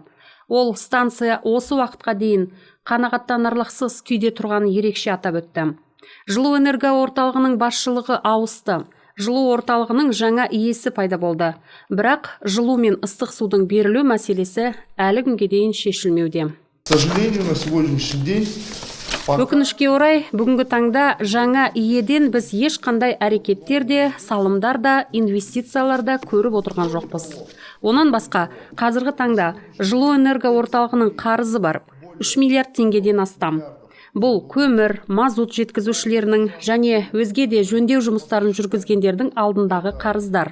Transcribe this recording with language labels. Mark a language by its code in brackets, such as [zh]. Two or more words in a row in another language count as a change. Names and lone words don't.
[kk] Ол станция осы уақытқа дейін қанағаттанарлықсыз күйде тұрғанын ерекше атап өтті. Жылу энерго орталығының басшылығы ауысты. Жылу орталығының жаңа иесі пайда болды. Бірақ жылу мен ыстық судың берілу мәселесі әлі күнге дейін шешілмеуде. [ru] К сожалению, на сегодняшний день [kk] Өкінішке орай, бүгінгі таңда жаңа иеден біз ешқандай әрекеттерде, салымдарда, инвестицияларда көріп отырған жоқпыз. Онан басқа, қазіргі таңда жылу энерго орталығының қарызы бар, 3 миллиард теңгеден астам. Бұл көмір, мазут жеткізушілерінің және өзге де жөндеу жұмыстарын жүргізгендердің алдындағы қарыздар.